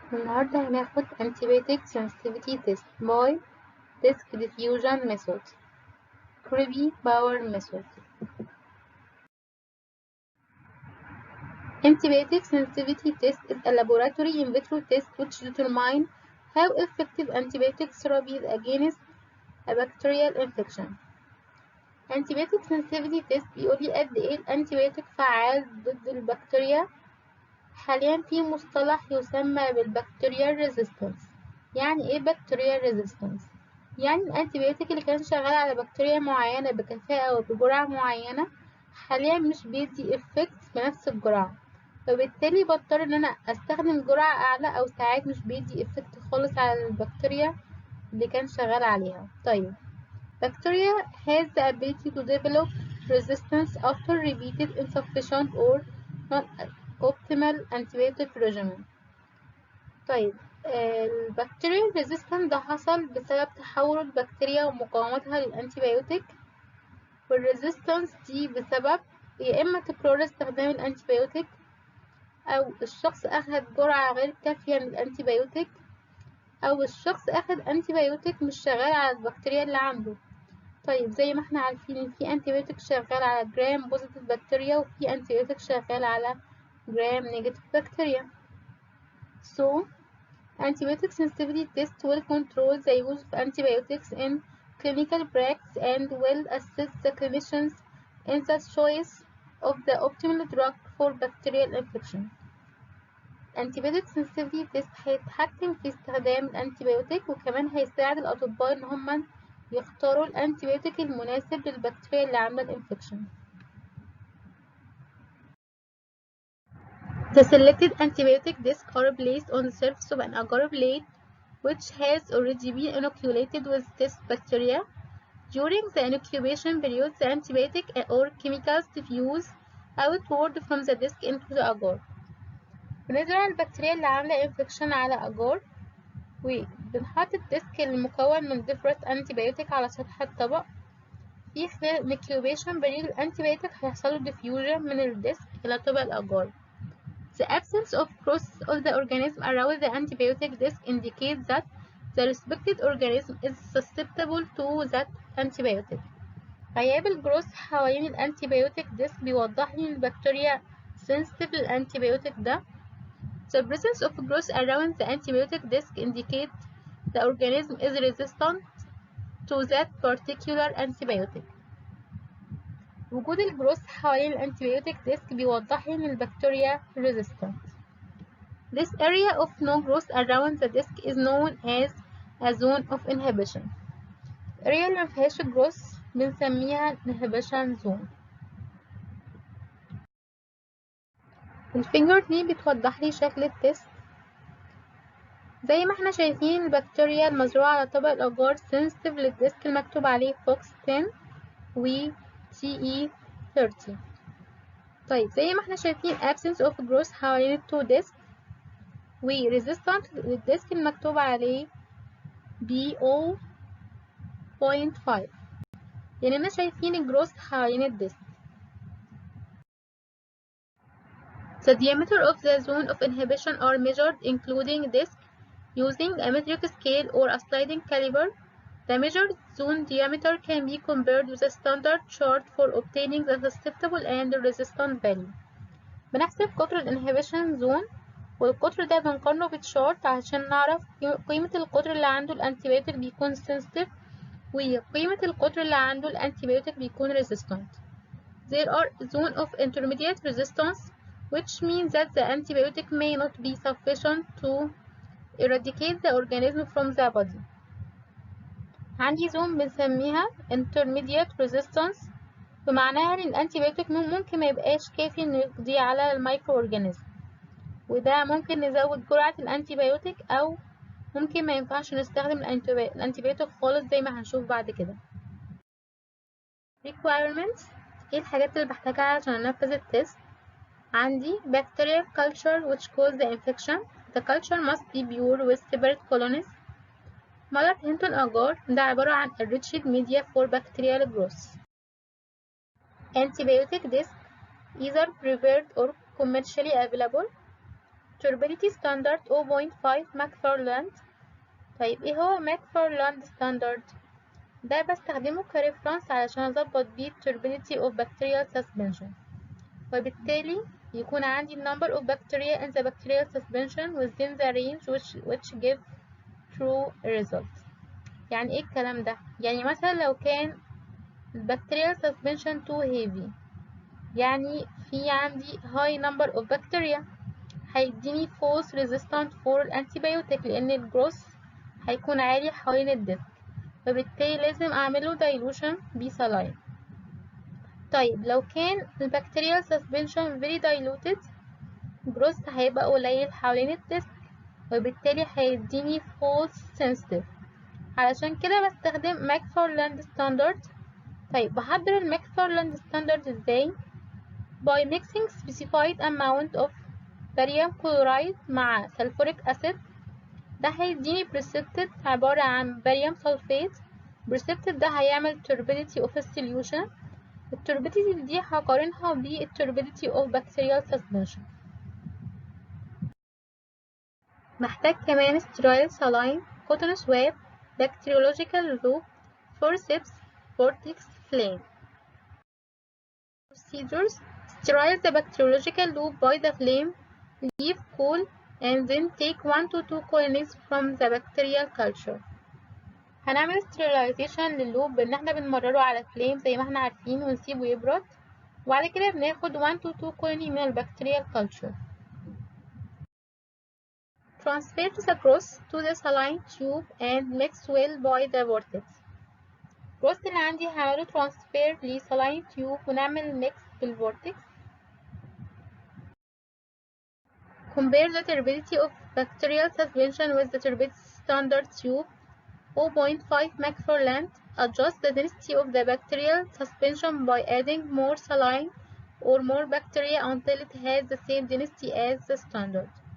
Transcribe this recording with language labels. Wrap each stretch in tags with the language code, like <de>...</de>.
<ar>النهاردة هناخد</ar> <en>Antibiotic Sensitivity Test by Disk Diffusion Method Kirby Power Method. Antibiotic Sensitivity Test is a laboratory in vitro test which determines how effective antibiotic therapy is against a bacterial infection.</en> <ar>Antibiotic Sensitivity Test بيقولي قد ايه الانتيبيوتيك فعال ضد البكتيريا. حاليا في مصطلح يسمى بالبكتيريال ريزيستنس. يعني ايه بكتيريال ريزيستنس؟ يعني الانتيبيوتيك اللي كان شغال على بكتيريا معينة بكفاءة وبجرعة معينة حاليا مش بيدي افكت بنفس الجرعة، فبالتالي بضطر ان انا استخدم جرعة اعلى او ساعات مش بيدي افكت خالص على البكتيريا اللي كان شغال عليها.</ar> <en>طيب bacteria has the ability to develop resistance after repeated insufficient or not optimal antibiotic regimen.</en> <ar>طيب البكتيريا resistance ده حصل بسبب تحول البكتيريا ومقاومتها للانتيبيوتيك، والريزيستنس دي بسبب يا اما تكرار استخدام الانتيبيوتيك او الشخص اخد جرعة غير كافية من الانتيبيوتيك او الشخص اخد انتيبيوتيك مش شغال على البكتيريا اللي عنده. طيب زي ما احنا عارفين ان في انتيبيوتيك شغال على جرام بوزيتيف بكتيريا وفي انتيبيوتيك شغال على جرام نيجاتيف بكتيريا.</ar> <en>So antibiotic sensitivity test will control the use of antibiotics in clinical practice and will assist the clinicians in the choice of the optimal drug for bacterial infection.</en> <ar>antibiotic sensitivity test هيتحكم في استخدام الانتيبيوتيك وكمان هيساعد الأطباء إن هم يختاروا الانتيبيوتيك المناسب للبكتيريا اللي عاملة الانفكشن.</ar> <en>The selected antibiotic discs are placed on the surface of an agar plate which has already been inoculated with test bacteria. During the incubation period, the antibiotic or chemicals diffuse outward from the disc into the agar.</en> <ar>بنزرع البكتيريا اللي عاملة انفكشن على agar وبنحط الديسك المكون من</ar> <en>different antibiotic</en> <ar>على سطح الطبق. في خلال incubation period الانتيبيوتيك هيحصله diffusion من الديسك إلى طبق الأجار.</ar> <en>The absence of growth of the organism around the antibiotic disc indicates that the respected organism is susceptible to that antibiotic.</en> <ar>غياب الجروث حوالين الانتيبيوتيك ديسك بيوضح لي البكتيريا sensitive للانتيبيوتيك ده.</ar> <en>The presence of growth around the antibiotic disc indicates the organism is resistant to that particular antibiotic.</en> <ar>وجود الجروث حوالين الانتيبيوتيك ديسك بيوضح لي ان البكتيريا resistant.</ar> <en>This area of no growth around the disc is known as a zone of inhibition.</en> <ar>الاريا اللي مفيهاش جروث بنسميها inhibition zone. الفيجر دي بتوضح لي شكل التست. زي ما احنا شايفين البكتيريا المزروعة على طبق الأجار sensitive للديسك المكتوب عليه FOX 10 و TE30. طيب زي ما احنا شايفين</ar> <en>absence of growth</en> <ar>حوالين التو ديسك و resistant للديسك المكتوب عليه BO.5. يعني احنا شايفين الجروث حوالين الديسك.</ar> <en>The diameter of the zone of inhibition are measured including disc using a metric scale or a sliding caliper. The measured zone diameter can be compared with a standard chart for obtaining the susceptible and resistant value.</en> <ar>بنحسب قطر الانهبيشن زون والقطر ده بنقارنه بتشارت عشان نعرف قيمة القطر اللي عنده الانتيبيوتيك بيكون sensitive وقيمة القطر اللي عنده الانتيبيوتيك بيكون resistant.</ar> <en>There are zone of intermediate resistance which means that the antibiotic may not be sufficient to eradicate the organism from the body.</en> <ar>عندي زون بنسميها intermediate resistance بمعناها ان الانتيبيوتيك ممكن ما يبقاش كافي انه يقضي على المايكرو اورجانيزم، وده ممكن نزود جرعة الانتيبيوتيك او ممكن ما ينفعش نستخدم الانتيبيوتيك خالص زي ما هنشوف بعد كده. requirements ايه الحاجات اللي بحتاجها عشان انفذ التست؟ عندي</ar> <en>bacterial culture which cause the infection. The culture must be pure with separate colonies. Mueller Hinton agar</en> <ar>ده عبارة عن</ar> <en>enriched media for bacterial growth. Antibiotic disc either prepared or commercially available. turbidity standard 0.5 McFarland.</en> <ar>طيب ايه هو</ar> <en>McFarland standard؟</en> <ar>ده بستخدمه كريفرنس علشان اظبط بيه</ar> <en>turbidity of bacterial suspension،</en> <ar>وبالتالي يكون عندي</ar> <en>number of bacteria in the bacterial suspension within the range which give true result.</en> <ar>يعني ايه الكلام ده؟ يعني مثلا لو كان</ar> <en>bacterial suspension too heavy،</en> <ar>يعني في عندي</ar> <en>high number of bacteria،</en> <ar>هيديني</ar> <en>false resistant for antibiotic</en> <ar>لأن الجروس هيكون عالي حوالين الديسك، فبالتالي لازم أعمله dilution بسلاين. طيب لو كان البكتيريال suspension</ar> <en>very diluted،</en> <ar>جروس هيبقى قليل حوالين الديسك، وبالتالي هيديني</ar> <en>false sensitive.</en> <ar>علشان كده بستخدم McFarland standard. طيب بحضر</ar> <en>المcFarland standard</en> <ar>ازاي؟</ar> <en>by mixing specified amount of barium chloride مع sulfuric acid.</en> <ar>ده هيديني precipitate عبارة عن barium sulfate.</ar> <en>precipitate</en> <ar>ده هيعمل</ar> <en>turbidity of a solution. الturbidity</en> <ar>دي هقارنها</ar> <en>بالturbidity of bacterial suspension.</en> <ar>محتاج كمان</ar> <en>sterile saline, cotton swab, bacteriological loop, forceps, vortex, flame. Procedures: sterile the bacteriological loop by the flame, leave cool, and then take 1 to 2 colonies from the bacterial culture.</en> <ar>هنعمل sterilization لللوب بان احنا بنمرره على flame زي ما احنا عارفين ونسيبه يبرد، وبعد كده بناخد</ar> <en>1 to 2 colony</en> <ar>من البكتيريال culture.</ar> <en>Transfer the gross to the saline tube and mix well by the vortex.</en> <ar>الجروس اللي عندي هعمله transfer لsaline tube ونعمل mix بالvortex.</ar> <en>Compare the turbidity of bacterial suspension with the turbidity standard tube 0.5 McFarland. Adjust the density of the bacterial suspension by adding more saline or more bacteria until it has the same density as the standard.</en>